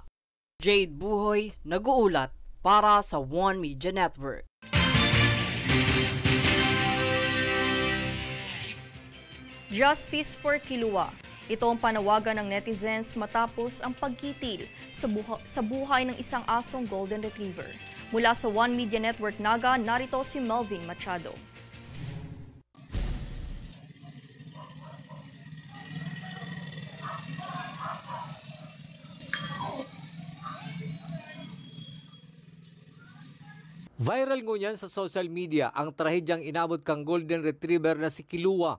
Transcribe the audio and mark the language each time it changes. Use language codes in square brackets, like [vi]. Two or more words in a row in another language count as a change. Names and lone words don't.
[tl] Jade Buhoy, nag-uulat para sa One Media Network. [en] Justice for Kilua. [tl] Ito ang panawagan ng netizens matapos ang pagkitil sa buhay ng isang asong Golden Retriever. Mula sa One Media Network Naga, narito si Melvin Machado. [bik] Viral ngunyan sa [en] social media [bik] ang trahedyang inabot kang Golden Retriever na si Kilua.